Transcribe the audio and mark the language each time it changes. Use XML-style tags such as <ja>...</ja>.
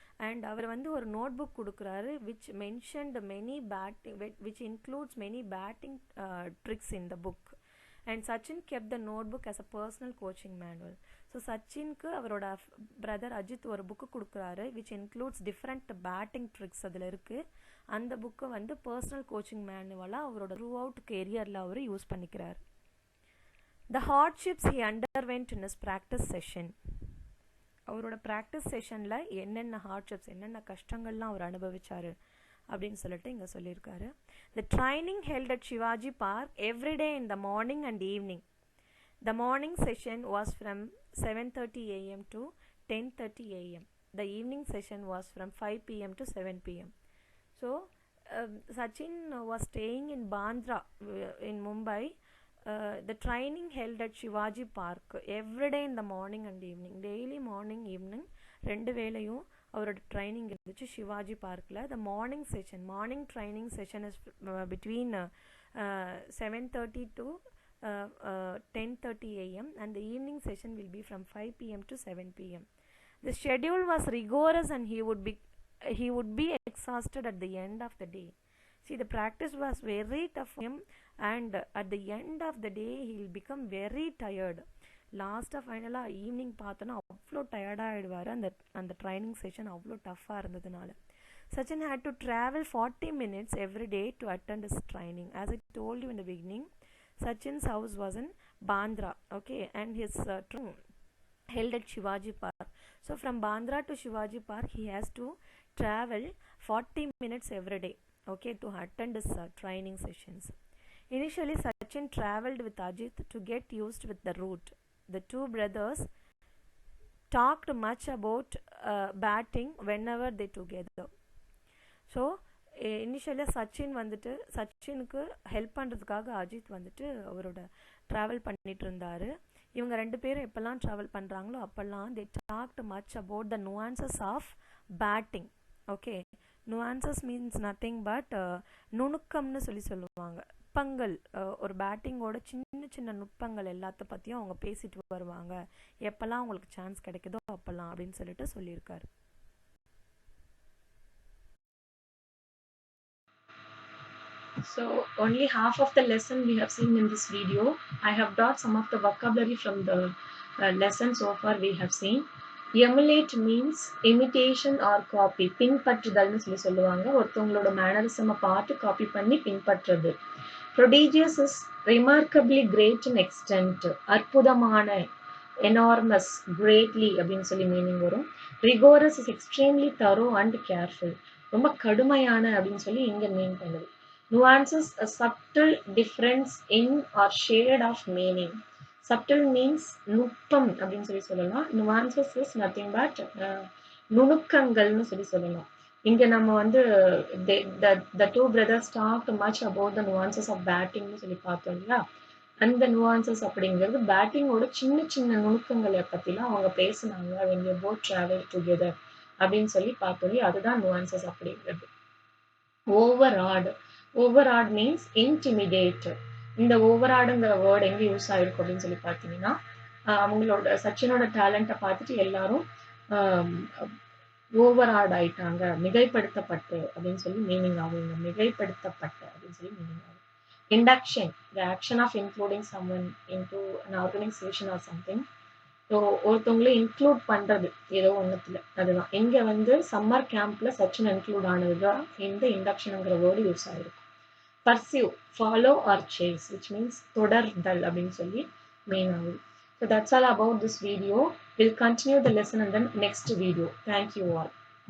<ta>And அவர் வந்து ஒரு note book கொடுக்குறாரு</ta> <en>which mentioned many batting which includes many batting tricks in the book. And Sachin kept the notebook as a personal coaching manual.</en> <ta>So சச்சின்க்கு அவரோட brother Ajith ஒரு book கொடுக்குறாரு</ta> <en>which includes different batting tricks</en> <ta>அதில் இருக்குது. அந்த புக்கை வந்து personal coaching மேனுவலாக அவரோட த்ரூ அவுட் கெரியரில் அவர் யூஸ் பண்ணிக்கிறார்.</ta> <en>The hardships he underwent in his practice session.</en> <ta>அவரோட ப்ராக்டிஸ் செஷனில் என்னென்ன ஹார்ட்ஷிப்ஸ் என்னென்ன கஷ்டங்கள்லாம் அவர் அனுபவிச்சார் அப்படின்னு சொல்லிட்டு இங்கே சொல்லியிருக்காரு.</ta> <en>The training held at Shivaji Park every day in the morning and evening. The morning session was from 7:30 a.m. to 10:30 a.m. The evening session was from 5 p.m. to 7 p.m. So Sachin was staying in Bandra in Mumbai. The training held at Shivaji Park every day in the morning and evening. Daily morning evening</en> <ta>ரெண்டு வேளையும் அவரோட training இருந்துச்சு சிவாஜி பார்க்கில்.</ta> <en>The morning training session is between 7:30 to 10:30 a.m. and the evening session will be from 5 p.m. to 7 p.m. The schedule was rigorous and he would be exhausted at the end of the day. See, the practice was very tough for him, and at the end of the day he will become very tired.</en> <ta>லாஸ்ட்டாக ஃபைனலாக evening பார்த்தோன்னா அவ்வளோ டயர்டாகிடுவார். அந்த training session அவ்வளோ டஃப்பாக இருந்ததுனால.</ta> <en>Sachin had to travel 40 minutes every day to attend his training. As I told you in the beginning, Sachin's house was in Bandra, okay, and his training held at Shivaji Park. So from Bandra to Shivaji Park he has to travel 40 minutes every day, okay, to attend his training sessions. Initially Sachin traveled with Ajit to get used with the route. The two brothers talked much about batting whenever they together.</en> <ta>So இனிஷியலாக சச்சினுக்கு help பண்ணுறதுக்காக அஜித் வந்துட்டு அவரோட travel பண்ணிட்டு இருந்தார். இவங்க ரெண்டு பேரும் எப்போல்லாம் ட்ராவல் பண்ணுறாங்களோ அப்போல்லாம்</ta> <en>They talked much about the nuances of batting.</en> <ta>Okay,</ta> <en>nuances means nothing but</en> <ta>நுணுக்கம்னு சொல்லுவாங்க. நுட்பங்கள், ஒரு பேட்டிங்கோட சின்ன சின்ன நுட்பங்கள் எல்லாத்த பற்றியும் அவங்க பேசிட்டு வருவாங்க எப்போல்லாம் அவங்களுக்கு சான்ஸ் கிடைக்குதோ அப்போல்லாம் அப்படின்னு சொல்லிட்டு சொல்லியிருக்காரு.</ta> <en>So only half of the lesson we have seen in this video. I have brought some of the vocabulary from the lesson so far we have seen. Emulate means imitation or copy.</en> <ta>பின்பற்றுதல்னு சொல்லுவாங்க. ஒருத்தவங்களோட மேனரிசமை பார்த்து copy பண்ணி பின்பற்றுறது.</ta> <en>Prodigious is remarkably great in extent.</en> <ta>அற்புதமான,</ta> <en>enormous, greatly</en> <ta>அப்படின்னு சொல்லி meaning வரும்.</ta> <en>rigorous is extremely thorough and careful.</en> <ta>ரொம்ப கடுமையான அப்படின்னு சொல்லி இங்க மீன் பண்ணுது.</ta> <en>nuances a subtle difference in or shade of meaning. subtle means</en> <ta>நுட்பம் அப்படின்னு சொல்லி சொல்லலாம்.</ta> <en>nuances is nothing but</en> <ta>நுணுக்கங்கள்னு சொல்லி சொல்லலாம். இங்க நம்ம வந்து</ta> <en>the two brothers talked much about the nuances of batting</en> <ta>னு சொல்லி பார்த்தோம் இல்லையா? அந்த nuances அப்படிங்கிறது பேட்டிங்கோட சின்ன சின்ன நுணுக்கங்களை பத்திலாம் அவங்க பேசுனாங்க</ta> <en>when they both travel together</en> <ta>அப்படின்னு சொல்லி பார்த்தோம். அதுதான் nuances அப்படிங்கிறது.</ta> <en>overawed means intimidate.</en> <ta>இந்த overawedங்கிற வேர்ட் எங்க யூஸ் ஆயிருக்கும் அப்படின்னு சொல்லி பார்த்தீங்கன்னா அவங்களோட சச்சினோட டேலண்ட்டை பார்த்துட்டு எல்லாரும் ஓவராட் ஆயிட்டாங்க, மிகைப்படுத்தப்பட்டு அப்படின்னு சொல்லி மீனிங் ஆகும். மிகைப்படுத்தப்பட்ட அப்படின்னு சொல்லி மீனிங் ஆகும்.</ta> <en>induction, the action of including someone into an organization or something.</en> <ta>So ஒருத்தவங்களே include பண்றது ஏதோ ஒன்றுத்துல, அதுதான் இங்க வந்து சம்மர் கேம்ப்ல சச்சின் இன்க்ளூட் ஆனதுதான் இந்த இண்டக்ஷனுங்கிற வேர்டு யூஸ் ஆயிருக்கும்.</ta> <en>pursue, follow or chase, which means</en> <ta>தொடர்தல் அப்படின்னு சொல்லி மீன் ஆகுது.</ta> <en>So that's all about this video. We'll continue the lesson in the next video. Thank you all.</en>